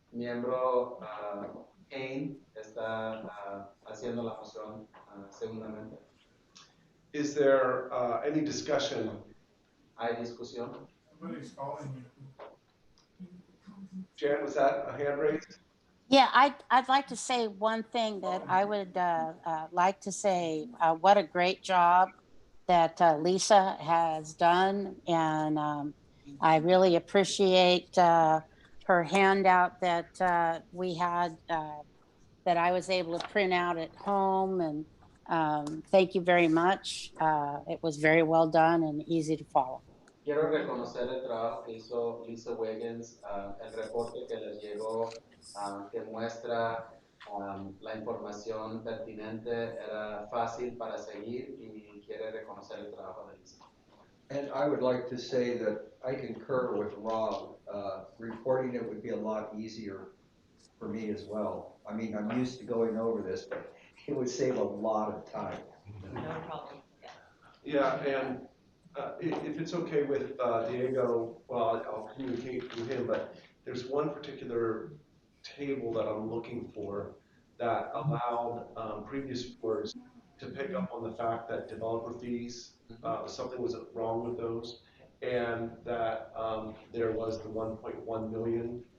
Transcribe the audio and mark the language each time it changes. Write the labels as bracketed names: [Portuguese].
[Spanish] Miembro Kane está haciendo la moción segundamente. [English] Is there any discussion? [Spanish] ¿Hay discusión? [English] Somebody's calling you. Jan, was that a hand raised? Yeah, I'd like to say one thing that I would like to say, what a great job that Lisa has done. And I really appreciate her handout that we had, that I was able to print out at home. And thank you very much. It was very well done and easy to follow. [Spanish] Quiero reconocer el trabajo que hizo Lisa Wiggins, el reporte que les llegó, que muestra la información pertinente, era fácil para seguir y quiere reconocer el trabajo de Lisa. [English] And I would like to say that I concur with Rob. Reporting it would be a lot easier for me as well. I mean, I'm used to going over this, but it would save a lot of time. No problem. Yeah, and if it's okay with Diego, well, I'll communicate with him, but there's one particular table that I'm looking for that allowed previous boards to pick up on the fact that developer fees, something was wrong with those, and that there was the 1.1 million.